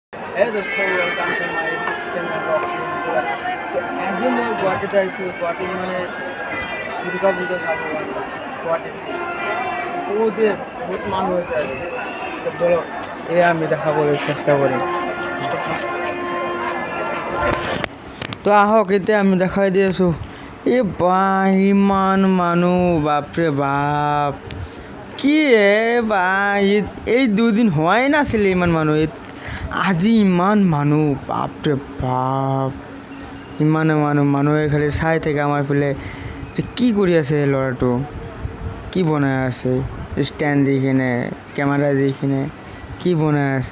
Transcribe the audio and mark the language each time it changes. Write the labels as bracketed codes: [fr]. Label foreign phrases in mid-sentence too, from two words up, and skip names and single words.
[en] Hey दोस्तों, welcome to my YouTube channel Rocky। [hi] आज मैं [as] गुवाहाटी आइसु। गुवाहाटी মানে দুর্গা পূজা চাব গুৱাহাটীত বহুত মানুহ আছে আৰু তো বলো এয়া আমি দেখাবলৈ চেষ্টা কৰিম। তো আহক এতিয়া আমি দেখাই দি আছোঁ। এই বা ইমান মানুহ, বাপৰে বাপ, কি বা এই দুদিন হোৱাই নাছিলে ইমান মানুহ, আজি ইমান মানুহ, বাপৰে বাপ, ইমানে মানুহে খালি চাই থাকে আমাৰ ফালে যে কি কৰি আছে ল'ৰাটো, কি বনাই আছে, ষ্টেণ্ড দি কিনে কেমেৰা দি কিনে কি বনাই আছে।